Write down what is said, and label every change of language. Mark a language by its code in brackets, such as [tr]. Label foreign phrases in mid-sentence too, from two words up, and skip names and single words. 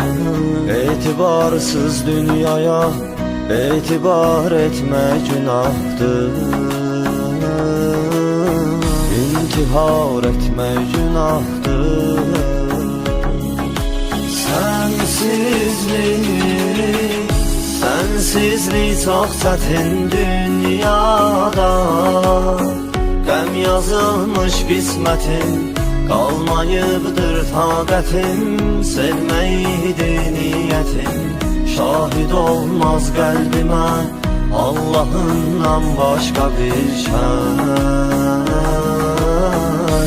[tr] Etibarsız dünyaya etibar etmek günahdır, İntihar etmek günahdır. Sensizlik çok [az] çətin dünyada, qəm yazılmış qismətim, qalmayıbdır taqətim, sevməkdir niyyətim, şahid olmaz qəlbimə Allah'ından başqa bir kəs.